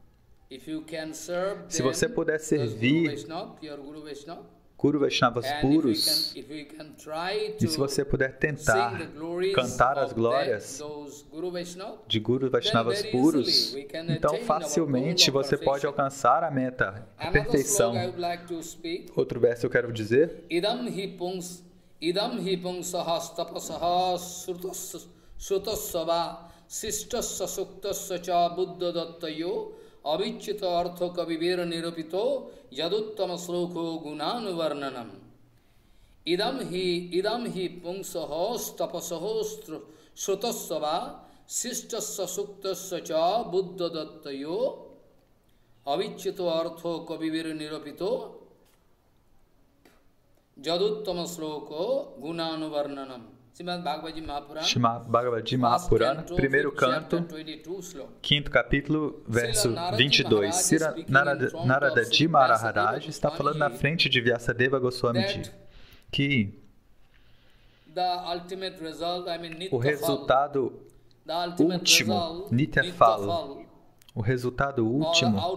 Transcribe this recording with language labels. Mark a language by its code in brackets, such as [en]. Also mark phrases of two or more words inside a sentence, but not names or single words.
[pt] Se você puder servir [sa] गुरु वैष्णवस् puros, [pt] e se você puder tentar cantar as glórias de Guru Vaishnavas puros, então facilmente você pode alcançar a meta, a perfeição. Outro verso eu quero dizer. [sa] इदम् हि पुंसहस् तपसहस् श्रुतसव सिस्तस्य सुक्तस्य च बुद्ध दत्तयो अविचित अर्थ कविवेर निरूपितो यदुत्तम श्लोको गुणानुवर्णनम्. इदम् हि पुंसहस् तपसहस् श्रुतसव सिस्तस्य सुक्तस्य च बुद्ध दत्तयो अविचित अर्थ कविवेर निरूपितो यदुत्तम श्लोको गुणानुवर्णनम्. [pt] Srimad Bhagavad Mahapurana, primeiro canto, quinto capítulo, verso 22. Sira Naradaji Maharaj está falando na frente de Vyasadeva Goswamiji que o resultado último, Nityafal, o resultado último